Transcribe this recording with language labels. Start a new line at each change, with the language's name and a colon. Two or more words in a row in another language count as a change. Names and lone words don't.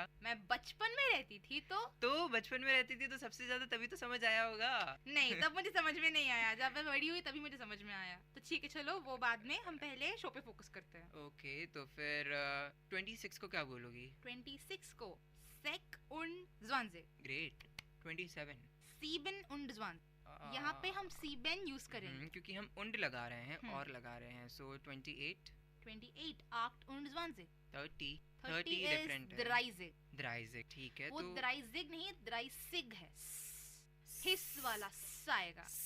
Hindi: मैं बचपन में रहती थी तो बचपन में रहती थी तो सबसे ज्यादा तभी तो समझ आया होगा। नहीं, तब मुझे समझ में नहीं आया, जब मैं बड़ी हुई तभी मुझे समझ में आया। तो ठीक है, चलो वो बाद में, हम पहले शो पे फोकस करते हैं। ओके, तो फिर 26 को क्या बोलोगी?
German: 26 को sechs und 20.
English: ग्रेट। 27
German: sieben und 20।
Hindi: यहाँ पे हम सीबेन यूज करेंगे क्योंकि हम उंड लगा रहे हैं और लगा रहे हैं। सो 28
German: 8 und 20।
Hindi: 30 डिफरेंट है। द्राइजिग ठीक है। वो तो द्राइजिग नहीं, द्राइसिग है, हिस वाला स आएगा।